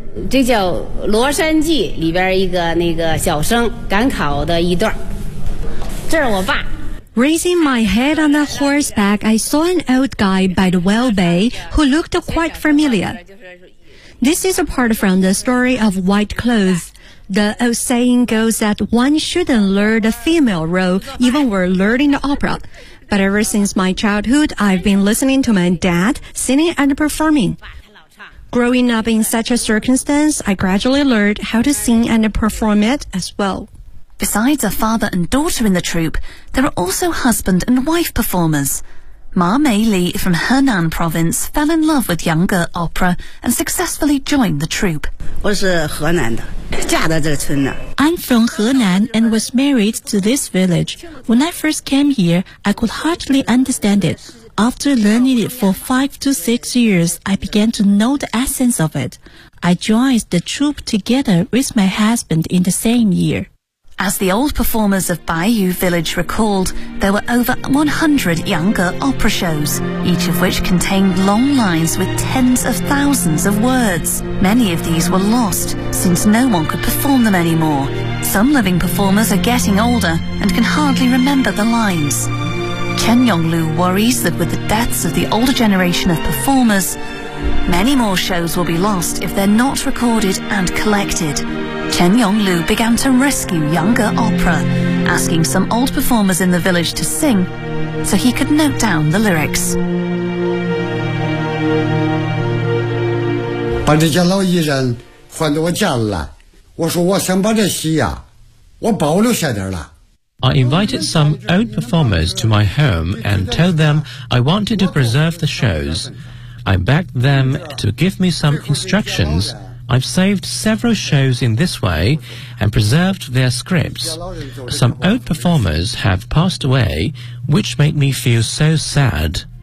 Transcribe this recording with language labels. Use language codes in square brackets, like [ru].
[zh] 这叫《罗山记》里边一个那个小生赶考的一段，这是我爸。 [en] Raising my head on the horseback, I saw an old guy by the well bay who looked quite familiar. This is a part from the story of White Clothes. The old saying goes that one shouldn't lure the female role even were learning the opera. But ever since my childhood, I've been listening to my dad singing and performing. Growing up in such a circumstance, I gradually learned how to sing and perform it as well. Besides a father and daughter in the troupe, there are also husband and wife performers. Ma Mei Li from Henan province fell in love with younger opera and successfully joined the troupe. [zh] 我是河南的，嫁到这个村呢。 [en] I'm from Henan and was married to this village. When I first came here, I could hardly understand it. After learning it for 5 to 6 years, I began to know the essence of it. I joined the troupe together with my husband in the same year. As the old performers of Baiyu Village recalled, there were over 100 younger opera shows, each of which contained long lines with tens of thousands of words. Many of these were lost, since no one could perform them anymore. Some living performers are getting older and can hardly remember the lines. Chen Yonglu worries that with the deaths of the older generation of performers, many more shows will be lost if they're not recorded and collected. Chen Yonglu began to rescue younger opera, asking some old performers in the village to sing so he could note down the lyrics. [zh] 把这些老艺人换到我家来，我说我想把这戏呀，我保留下点了。 [en] I invited some old performers to my home and told them I wanted to preserve the shows. I begged them to give me some instructions. I've saved several shows in this way and preserved their scripts. Some old performers have passed away, which made me feel so sad.